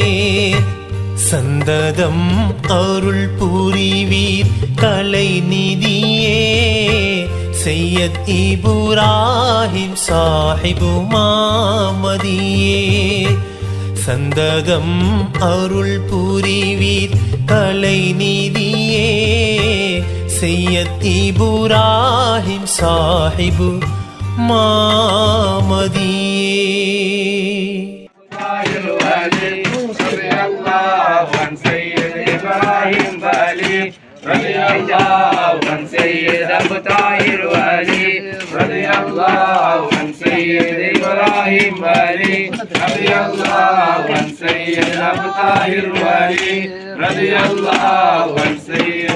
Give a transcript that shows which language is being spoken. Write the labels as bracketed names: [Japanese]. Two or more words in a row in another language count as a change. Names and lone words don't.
[Tamil] சந்ததம் அருள் புரிவீர் கலை நிதியே சையத் இப்ராஹிம் சாஹிபு மாமதியே சந்ததம் அருள் புரிவீர் கலை நிதியே சையத் இப்ராஹிம் சாஹிபு மாமதியே [Arabic] رضي الله عن سيد أبو طاهر علي رضي الله عن سيد إبراهيم علي رضي الله عن سيد أبو طاهر علي رضي الله عن سيد